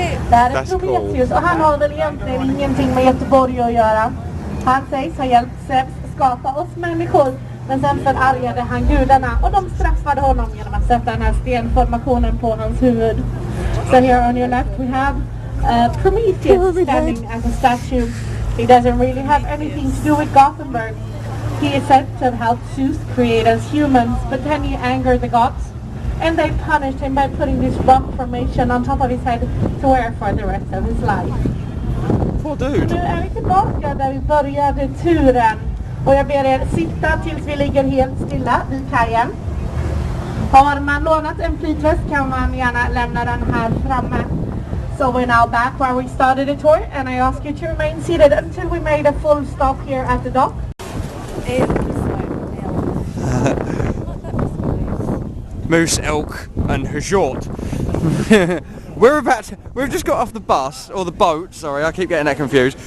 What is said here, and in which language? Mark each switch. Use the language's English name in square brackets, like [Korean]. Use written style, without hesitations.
[Swedish] Det här är Prometheus, och han har väl egentligen ingenting med Göteborg att göra. Han sägs ha hjälpt Zeus skapa oss människor, men sen förargade han gudarna och de straffade honom genom att sätta den här stenformationen på hans huvud. [English] So here on your left we have Prometheus standing as a statue. He doesn't really have anything to do with Gothenburg. He is said to have helped Zeus create us humans, but then he angered the gods, and they punished him by putting this rock formation on top of his head to wear for the rest of his life. Poor dude. [Swedish] Nu är vi tillbaka där vi började turen, och jag ber er sitta tills vi ligger helt stilla vid kajen. Har man lånat en flytväst kan man gärna lämna den här framme. [English] So we're now back where we started the tour, and I ask you to remain seated until we made a full stop here at the dock. Moose, elk and hjort. We've just got off the bus, or the boat, sorry, I keep getting that confused.